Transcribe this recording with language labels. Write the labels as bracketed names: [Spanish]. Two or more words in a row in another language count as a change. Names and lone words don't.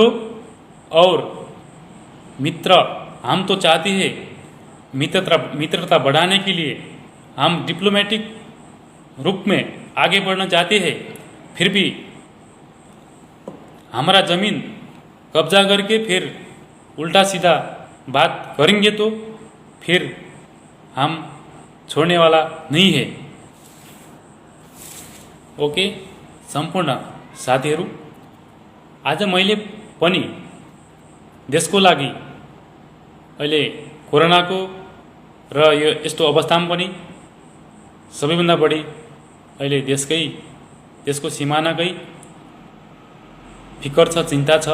[Hindi] और मित्र, हम तो चाहते हैं मित्रता बढ़ाने के लिए हम डिप्लोमेटिक रूप में आगे बढ़ना चाहते हैं, फिर भी हमारा ज़मीन कब्जा करके फिर उल्टा सीधा बात करेंगे तो फिर हम छोड्ने वाला नहीं है, ओके। [Nepali] सम्पूर्ण साथीहरू, आज मैले पनि देशको लागि अहिले कोरोनाको र यो यस्तो अवस्थामा पनि सबैभन्दा बढी अहिले देशको सिमानाकै फिकर छ, चिन्ता छ।